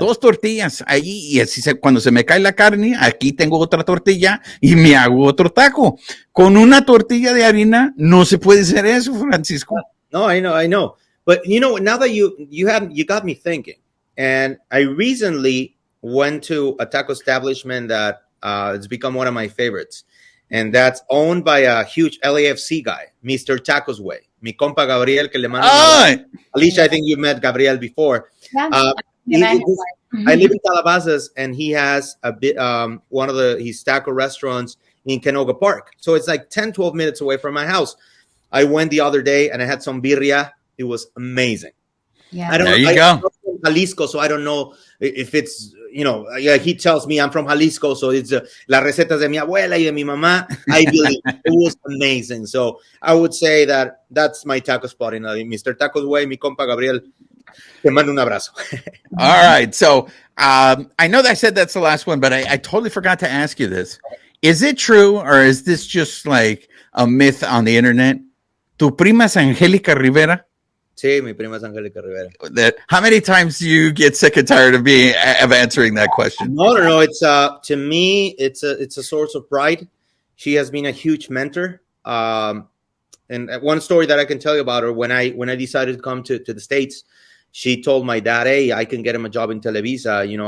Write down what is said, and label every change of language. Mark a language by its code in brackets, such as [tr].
[es] Dos tortillas allí y así cuando se me cae la carne, aquí tengo otra tortilla y me hago otro taco. Con una tortilla de harina no se puede hacer eso, Francisco. [en] No, I know. But now that you got me thinking, and I recently went to a taco establishment that it's become one of my favorites, and that's owned by a huge LAFC guy, Mr. Tacos Way. [es] mi compa Gabriel, que le mando un abrazo. Alicia, [en] I think you met Gabriel before. Yeah. I live in Calabasas, and he has a bit one of his taco restaurants in Canoga Park. So it's like 10, 12 minutes away from my house. I went the other day and I had some birria. It was amazing. Yeah. I don't there know. you go. I'm from Jalisco, so I don't know if it's, he tells me I'm from Jalisco, so it's [es] las recetas de mi abuela y de mi mamá. [en] I believe it was amazing. So I would say that's my taco spot in Mr. [es] Tacos Way. Mi compa Gabriel, te mando un abrazo. [en] All right. So I know that I said that's the last one, but I totally forgot to ask you this. Is it true, or is this just like a myth on the internet? [es] ¿Tu prima es Angélica Rivera? Sí, mi prima es Angélica Rivera. [en] How many times do you get sick and tired of answering that question? No. It's to me, it's a source of pride. She has been a huge mentor. And one story that I can tell you about her, when I decided to come to the States, she told my dad, "Hey, I can get him a job in Televisa.